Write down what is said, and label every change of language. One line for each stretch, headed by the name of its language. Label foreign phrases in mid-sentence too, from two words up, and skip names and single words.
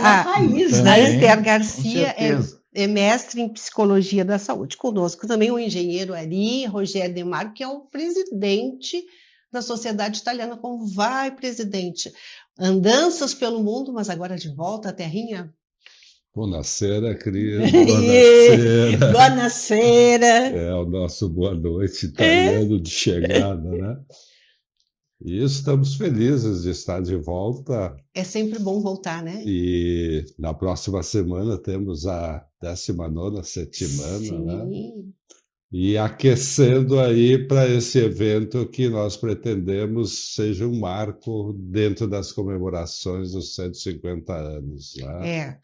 Portuguese: Raiz, A né? Esther Garcia é mestre em psicologia da saúde. Conosco também o engenheiro Ari Rogério De Marco, que é o presidente da Sociedade Italiana. Como vai, presidente? Andanças pelo mundo, mas agora de volta à terrinha?
Italian: Buonasera, Cris. Buonasera. Buonasera.
Portuguese: É o nosso boa noite italiano de chegada, né? E estamos felizes de estar de volta. É sempre bom voltar, né? E na próxima semana temos a 19ª Settimana, Sim. né? E aquecendo aí para esse evento que nós pretendemos seja um marco dentro das comemorações dos 150 anos, né?